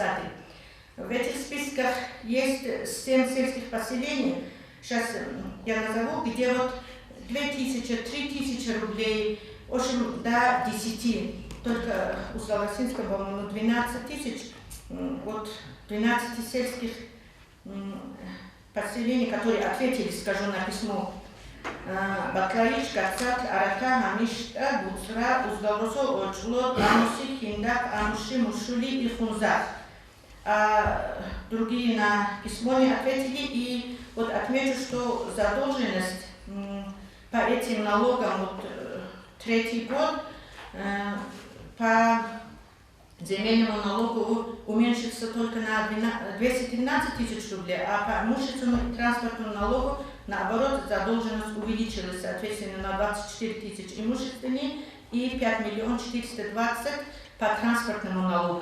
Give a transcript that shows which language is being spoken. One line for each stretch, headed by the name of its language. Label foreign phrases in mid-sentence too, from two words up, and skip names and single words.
Russian: В этих списках есть 7 сельских поселений, сейчас я назову, где вот 2000-3000 рублей, в общем, до 10. Только у Славосинского, по-моему, 12 тысяч, вот 12 сельских поселений, которые ответили, скажу, на письмо. Батлаич, Гацат, Арака, Хамишта, Буцра, Уздалросо, Очло, Амуси, Хиндак, Амуши, Мушули и Хунзак. А другие на письмо не ответили. И вот отмечу, что задолженность по этим налогам вот 3-й год по земельному налогу уменьшится только на 213 тысяч рублей, а по имущественному и транспортному налогу, наоборот, задолженность увеличилась, соответственно, на 24 тысяч имущественный и 5 420 по транспортному налогу.